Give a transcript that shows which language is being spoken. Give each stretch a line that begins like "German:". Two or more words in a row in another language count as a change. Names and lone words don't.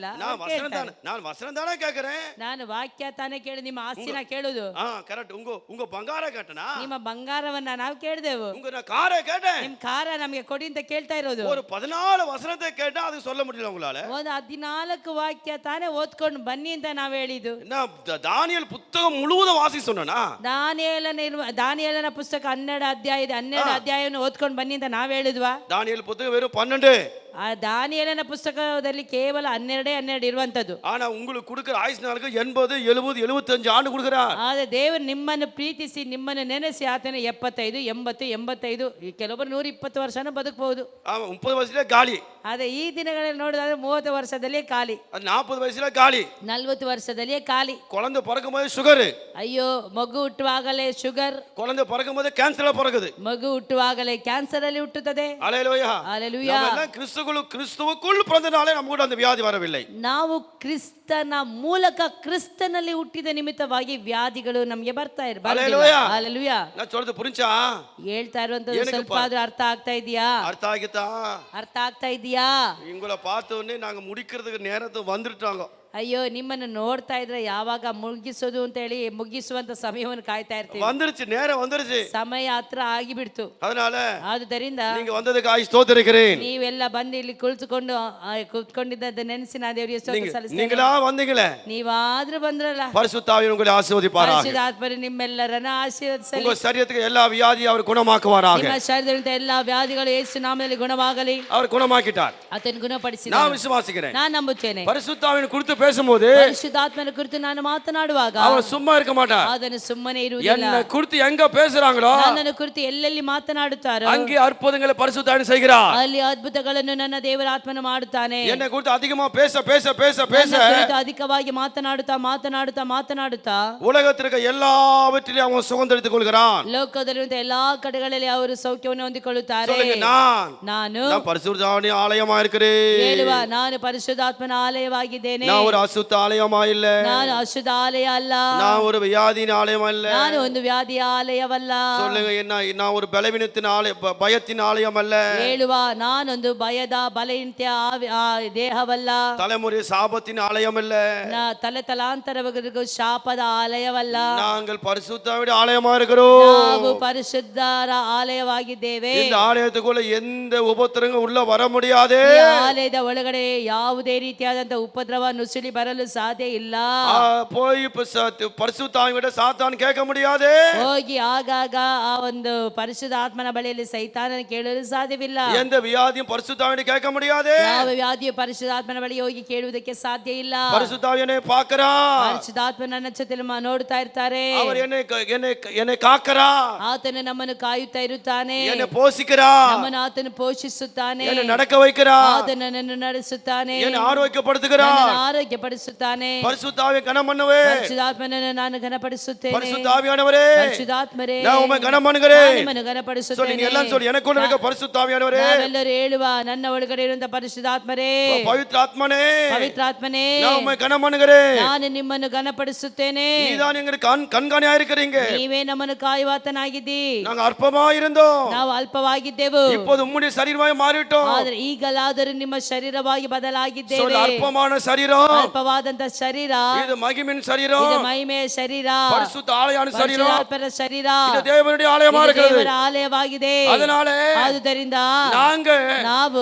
Tamil: நான் வசனம் தானே கேக்குறேன்,
Kannada: ನಾನು ವಾಕ್ಯ ತಾನೇ ಕೇಳಿ, ನಿಮ್ಮ ಆಸ್ತಿನ ಕೇಳುದು.
Tamil: கரெக்ட். உங்க ಬಂಗಾರ கேட்டனா?
Kannada: ನಿಮ್ಮ ಬಂಗಾರವನ್ನ ನಾವು ಕೇಳಿದೆವು.
Tamil: உங்க காரை கேட்டேன்,
Kannada: ನಿಮ್ ಕಾರ ನಮಗೆ ಕೊಡಿ ಅಂತ ಕೇಳ್ತಾ ಇರೋದು.
Tamil: ஒரு 14 வசனத்தை கேட்டா அது சொல்ல முடியல உங்களால.
Kannada: ಒಂದು 14 ವಾಕ್ಯ ತಾನೇ ಓದ್ಕೊಂಡು ಬನ್ನಿ ಅಂತ ನಾವು ಹೇಳಿದ್ದು.
Tamil: தானியேல் புத்தகம் முழுவதும் வாசி சொன்னா?
Kannada: ದಾನಿಯೇಲನ ಪುಸ್ತಕ 12 ಅಧ್ಯಾಯ ಇದೆ, 12 ಅಧ್ಯಾಯವನ್ನು ಓದ್ಕೊಂಡು ಬನ್ನಿ ಅಂತ ನಾವ್ ಹೇಳಿದ್ವಾ?
Tamil: தானியேல் புத்தகம் வெறும் 12.
Kannada: ಆ ದಾನಿಯೇಲನ ಪುಸ್ತಕದಲ್ಲಿ ಕೇವಲ 12 ಇರುವಂತದ್ದು.
Tamil: ஆனா உங்களுக்கு கொடுக்கிற ஆயுசு நாளுக்கு 80, 70, 75 ಆಂಡು கொடுக்கிறார்.
Kannada: ಆದ್ರೆ ದೇವರು ನಿಮ್ಮನ್ನು ಪ್ರೀತಿಸಿ, ನಿಮ್ಮನ್ನು ನೆನೆಸಿ ಆತನ 75, 80, 85, ಕೆಲವೊಬ್ಬರು 120 ವರ್ಷನೂ ಬದುಕಬಹುದು. 30 ವಯಸ್ಸಲ್ಲೇ ಗಾಳಿ. ಆದ್ರೆ ಈ ದಿನಗಳಲ್ಲಿ ನೋಡಿದ್ರೆ 30 ವರ್ಷದಲ್ಲೇ ಖಾಲಿ, 40 ವಯಸ್ಸಲ್ಲೇ ಗಾಳಿ, 40 ವರ್ಷದಲ್ಲೇ ಖಾಲಿ.
Tamil: குழந்தை பிறக்கும் போது சுகர்.
Kannada: ಅಯ್ಯೋ, ಮಗು ಹುಟ್ಟುವಾಗಲೇ ಶುಗರ್.
Tamil: குழந்தை பிறக்கும் போது கேன்சர் பிறகுது.
Kannada: ಮಗು ಹುಟ್ಟುವಾಗಲೇ ಕ್ಯಾನ್ಸರ್ ಅಲ್ಲಿ ಹುಟ್ಟುತ್ತದೆ.
Tamil: ஹல்லேலூயா. ஹல்லேலூயா. கிறிஸ்துவுக்குள் பிறந்தனாலே நமக்கு அந்த வியாதி வரவில்லை.
Kannada: ನಾವು ಕ್ರಿಸ್ತನ ಮೂಲಕ ಕ್ರಿಸ್ತನಲ್ಲಿ ಹುಟ್ಟಿದ ನಿಮಿತ್ತವಾಗಿ ವ್ಯಾಧಿಗಳು ನಮಗೆ ಬರ್ತಾ ಇರಬಾರದು. ಹಲ್ಲೇಲೂಯಾ.
Tamil: நான் சொல்றது புரிஞ்சா?
Kannada: ಹೇಳ್ತಾ ಇರುವಂತದ್ದು ಸ್ವಲ್ಪ ಆದ್ರೂ ಅರ್ಥ ಆಗ್ತಾ ಇದೆಯಾ? ಅರ್ಥ ಆಗಿತಾ? ಅರ್ಥ ಆಗ್ತಾ ಇದೆಯಾ?
Tamil: உங்களை பார்த்த உடனே நாங்க முடிக்கிறதுக்கு நேரத்துக்கு வந்துட்டாங்க.
Kannada: ಅಯ್ಯೋ, ನಿಮ್ಮನ್ನು ನೋಡ್ತಾ ಇದ್ರೆ ಯಾವಾಗ ಮುಗಿಸೋದು ಅಂತ ಹೇಳಿ ಮುಗಿಸುವಂತ ಸಮಯವನ್ನು ಕಾಯ್ತಾ ಇರ್ತೀವಿ.
Tamil: வந்துருச்சு, நேரம் வந்துருச்சு,
Kannada: ಸಮಯ ಹತ್ರ ಆಗಿಬಿಡ್ತು.
Tamil: அதனால
Kannada: ಆದುದರಿಂದ
Tamil: நீங்க வந்ததுக்காக ஸ்தோத்திரிக்கிறேன்.
Kannada: ನೀವೆಲ್ಲ ಬಂದು ಇಲ್ಲಿ ಕುಳಿತುಕೊಂಡಿದ್ದದ್ದು ನೆನೆಸಿ ನಾನು ದೇವರಿಗೆ ಸ್ತೋತ್ರ ಸಲ್ಲಿಸ್ತೇನೆ.
Tamil: நீங்களா வந்தீங்களே,
Kannada: ನೀವಾದ್ರೂ ಬಂದ್ರಲ್ಲ,
Tamil: பரிசுத்த ஆவியானவர் உங்களை ஆசீர்வதிப்பாராக.
Kannada: ಪರಿಶುದ್ಧಾತ್ಮರು ನಿಮ್ಮೆಲ್ಲರನ್ನ ಆಶೀರ್ವದಿಸಲಿ.
Tamil: உங்க சரீரத்துக்கு எல்லா வியாதியும் அவர் குணமாக்குவாராக.
Kannada: ನಿಮ್ಮ ಶರೀರದಿಂದ ಎಲ್ಲಾ ವ್ಯಾಧಿಗಳು ಯೇಸು ನಾಮದಲ್ಲಿ ಗುಣವಾಗಲಿ.
Tamil: அவர் குணமாக்கிட்டார்.
Kannada: ಆತನು ಗುಣಪಡಿಸಿದ.
Tamil: நான் விசுவாசிக்கிறேன்.
Kannada: ನಾನು ನಂಬುತ್ತೇನೆ.
Tamil: பரிசுத்த ஆவியின் குறித்து பேசும்போது,
Kannada: ಪರಿಶುದ್ಧಾತ್ಮನ ಕುರಿತು ನಾನು ಮಾತನಾಡುವಾಗ
Tamil: அவர் சும்மா இருக்க மாட்டார்.
Kannada: ಆತನು ಸುಮ್ಮನೆ ಇರುವುದಿಲ್ಲ.
Tamil: என்ன குறித்து எங்க பேசுறாங்களோ
Kannada: ನನ್ನನ್ನು ಕುರಿತು ಎಲ್ಲೆಲ್ಲಿ ಮಾತನಾಡುತ್ತಾರೋ
Tamil: அங்கே அற்புதங்களை பரிசுத்த ஆவி செய்கிறார்.
Kannada: ಅಲ್ಲಿ ಅದ್ಭುತಗಳನ್ನು ನನ್ನ ದೇವರ ಆತ್ಮನು ಮಾಡುತ್ತಾನೆ.
Tamil: என்னை குறித்து அதிகமா பேச பேச பேச பேச
Kannada: ಅಧಿಕವಾಗಿ ಮಾತನಾಡುತ್ತಾ
Tamil: உலகத்திற்கு எல்லாவற்றிலும் அவன் சுதந்திரித்துக் கொள்கிறான்.
Kannada: ಲೋಕದಲ್ಲಿರುವಂತ ಎಲ್ಲಾ ಕಡೆಗಳಲ್ಲಿ ಅವರು ಸೌಖ್ಯವನ್ನು ಹೊಂದಿಕೊಳ್ಳುತ್ತಾರೆ.
Tamil: ನಾನು பரிசுத்த ஆவியின் ஆலயமா இருக்கிறேன்.
Kannada: ಹೇಳುವ, ನಾನು ಪರಿಶುದ್ಧಾತ್ಮನ ಆಲಯವಾಗಿದ್ದೇನೆ.
Tamil: நான் ஒரு அசுத்த ஆலயமா இல்ல,
Kannada: ನಾನು ಅಶುದ್ಧ ಆಲಯ ಅಲ್ಲ,
Tamil: நான் ஒரு வியாதியின் ஆலயம் அல்ல.
Kannada: ನಾನು ಒಂದು ವ್ಯಾಧಿಯ ಆಲಯವಲ್ಲ.
Tamil: சொல்லுங்க, என்ன நான் ஒரு பலவீனத்தின் ஆலயம், பயத்தின் ஆலயம் அல்ல.
Kannada: ಹೇಳುವ ನಾನೊಂದು ಭಯದ ಬಲಹೀನತೆಯ ದೇಹವಲ್ಲ,
Tamil: தலைமுறை சாபத்தின் ஆலயம் அல்ல.
Kannada: ತಲೆ ತಲಾಂತರವರೆಗೂ ಶಾಪದ ಆಲಯವಲ್ಲ.
Tamil: நாங்கள் பரிசுத்தாவின் ஆலயமா இருக்கிறோம்.
Kannada: ನಾವು ಪರಿಶುದ್ಧರ ಆಲಯವಾಗಿದ್ದೇವೆ.
Tamil: இந்த ஆலயத்துக்குள்ள எந்த உபத்திரங்களும் உள்ள வர முடியாது.
Kannada: ಈ ಆಲಯದ ಒಳಗಡೆ ಯಾವುದೇ ರೀತಿಯಾದಂತ ಉಪದ್ರವ ನುಸುಳಿ ಬರಲು ಸಾಧ್ಯ ಇಲ್ಲ.
Tamil: போய் பரிசுத்தாவிட சாத்தான் கேட்க முடியாது.
Kannada: ಹೋಗಿ ಆಗಾಗ ಆ ಒಂದು ಪರಿಶುದ್ಧ ಆತ್ಮನ ಬಳಿಯಲ್ಲಿ ಸೈತಾನನ ಕೇಳಲು ಸಾಧ್ಯವಿಲ್ಲ.
Tamil: எந்த வியாதியும் பரிசுத்தாவிட கேட்க முடியாது.
Kannada: ಯಾವ ವ್ಯಾಧಿಯು ಪರಿಶುದ್ಧ ಆತ್ಮನ ಬಳಿ ಹೋಗಿ ಕೇಳುವುದಕ್ಕೆ ಸಾಧ್ಯ ಇಲ್ಲ.
Tamil: பரிசுத்தாவியனை பார்க்கிறார்.
Kannada: ಪರಿಶುದ್ಧಾತ್ಮ ನನ್ನ ಜೊತೆ ನೋಡ್ತಾ ಇರ್ತಾರೆ.
Tamil: அவர் என்னை காக்கிறார்.
Kannada: ಆತನು ನಮ್ಮನ್ನು ಕಾಯುತ್ತಾ ಇರುತ್ತಾನೆ.
Tamil: என்னை போஷிக்கிறார்.
Kannada: ನಮ್ಮನ್ನು ಆತನು ಪೋಷಿಸುತ್ತಾನೆ.
Tamil: என்னை நடக்க வைக்கிறார்.
Kannada: ಆತನು ನನ್ನನ್ನು ನಡೆಸುತ್ತಾನೆ.
Tamil: என்னை ஆரோக்கியப்படுத்துகிறார்.
Kannada: ನನ್ನನ್ನು ಆರೋಗ್ಯಪಡಿಸುತ್ತಾನೆ.
Tamil: பரிசுத்தாவியை கனம் பண்ணுவே.
Kannada: ಪರಿಶುದ್ಧಾತ್ಮನನ್ನು ನಾನು ಘನಪಡಿಸುತ್ತೇನೆ.
Tamil: பரிசுத்தாவியானவரே,
Kannada: ಪರಿಶುದ್ಧಾತ್ಮರೇ,
Tamil: நான் உம்மை கனம் பண்ணுகிறேன்.
Kannada: ನಿಮ್ಮನ್ನು ಘನಪಡಿಸುತ್ತೇನೆ.
Tamil: சொல்லி நீ எல்லாம் சொல்லி, எனக்குள்ள இருக்க பரிசுத்தாவியானவரே,
Kannada: ನಾವೆಲ್ಲರೂ ಹೇಳುವ, ನನ್ನ ಒಳಗಡೆ ಇರುವಂತ ಪರಿಶುದ್ಧಾತ್ಮರೇ,
Tamil: பவித்ராத்மனே,
Kannada: ಪವಿತ್ರಾತ್ಮನೇ,
Tamil: நான் உம்மை கனம் பண்ணுகிறேன்.
Kannada: ನಾನು ನಿಮ್ಮನ್ನು ಘನಪಡಿಸುತ್ತೇನೆ.
Tamil: நீதான் எங்களுக்கு கண்காணியா இருக்கிறீங்க.
Kannada: ನೀವೇ ನಮ್ಮನ್ನು ಕಾಯುವಾತನಾಗಿದ್ದಿ.
Tamil: நாங்க அற்பமா இருந்தோம்,
Kannada: ನಾವು ಅಲ್ಪವಾಗಿದ್ದೆವು.
Tamil: இப்போது உம்முடைய சரீரமாய் மாறிட்டோம்.
Kannada: ಆದರೆ ಈಗಲಾದರೂ ನಿಮ್ಮ ಶರೀರವಾಗಿ ಬದಲಾಗಿದ್ದೇವೆ.
Tamil: சொல்ல, அற்பமான சரீரம்,
Kannada: ಅಲ್ಪವಾದಂತ ಶರೀರ
Tamil: இது மகிமின் சரீரம்,
Kannada: ಇದು ಮಹಿಮೆಯ ಶರೀರ,
Tamil: பரிசுத்த ஆலயான சரீரம்,
Kannada: ಪರಿಶುದ್ಧಾತ್ಮರ ಶರೀರ,
Tamil: இது தேவனுடைய ஆலயமா
Kannada: ಇದು
Tamil: இருக்கிறது.
Kannada: ದೇವರ ಆಲಯವಾಗಿದೆ.
Tamil: அதனால
Kannada: ಆದುದರಿಂದ
Tamil: நாங்க
Kannada: ನಾವು